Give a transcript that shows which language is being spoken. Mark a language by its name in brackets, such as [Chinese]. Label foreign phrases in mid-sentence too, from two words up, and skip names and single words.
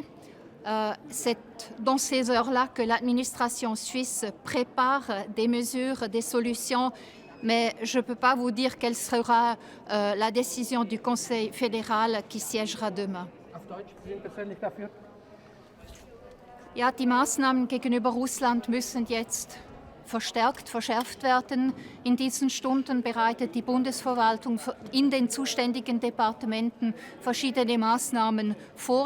[French] C'est dans ces heures-là que l'administration suisse prépare des mesures, des solutions, mais je ne peux pas vous dire quelle sera la décision du Conseil fédéral qui siégera demain. [German] Ja, die Maßnahmen gegenüber Russland müssen jetzt verschärft werden. In diesen Stunden bereitet die Bundesverwaltung in den zuständigen Departementen verschiedene Maßnahmen vor.